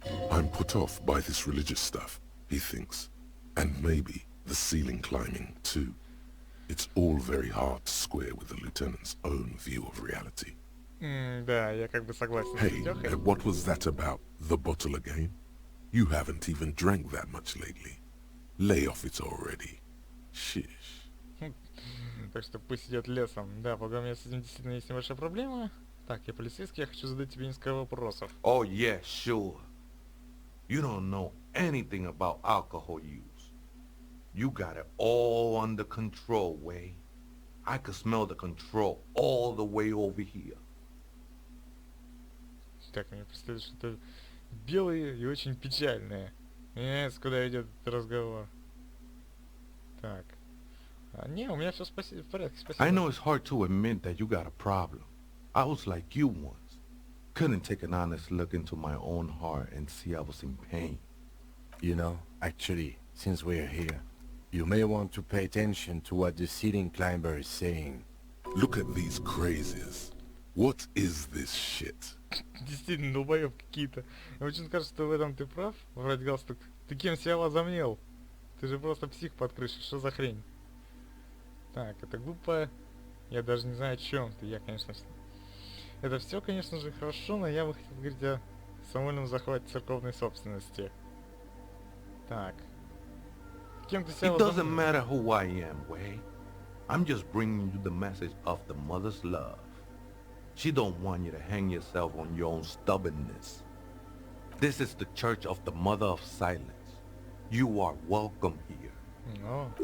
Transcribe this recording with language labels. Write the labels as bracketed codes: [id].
[en] I'm put off by this religious stuff, he thinks. And maybe the ceiling climbing, too. It's all very hard to square with the lieutenant's own view of reality. [ru] Да, я как бы согласен с [en] Hey, [ru] Лёхой. [en] what was that about the bottle again? You haven't even drank that much lately. Lay off it already. Shish. [ru] Так что пусть идет лесом. Да, пока у меня с этим действительно есть небольшая проблема. Так, я полицейский, я хочу задать тебе несколько вопросов. [en] Oh yeah, sure. You don't know anything about alcohol use. You got it all under control, Way. I could smell the control all the way over here. [ru] Так, мне представляется, что это белые и очень печальные. Мне нравится, куда идет этот разговор. Так. Не, у меня все в порядке, спасибо. [en] I know it's hard to admit that you got a problem. I was like you once. Couldn't take an honest look into my own heart and see I was in pain. You know, actually, since we're here, you may want to pay attention to what the ceiling climber is saying. Look at these crazies. What is this shit? [ru] Действительно, долбоёб какие-то. Мне очень кажется, что в этом ты прав, вроде галстук. Ты кем себя возомнил? Ты же просто псих под крышей, что за хрень? Так, это глупо. Я даже не знаю, о чем ты. Я, конечно... Это все, конечно же, хорошо, но я бы хотел говорить о самовольном захвате церковной собственности. Так. Кем ты себя [en] It doesn't [ru] возомнил? [en] matter who I am, Way. I'm just bringing you the message of the mother's love. She don't want you to hang yourself on your own stubbornness. This is the church of the mother of silence. You are welcome here. [ru] Ну,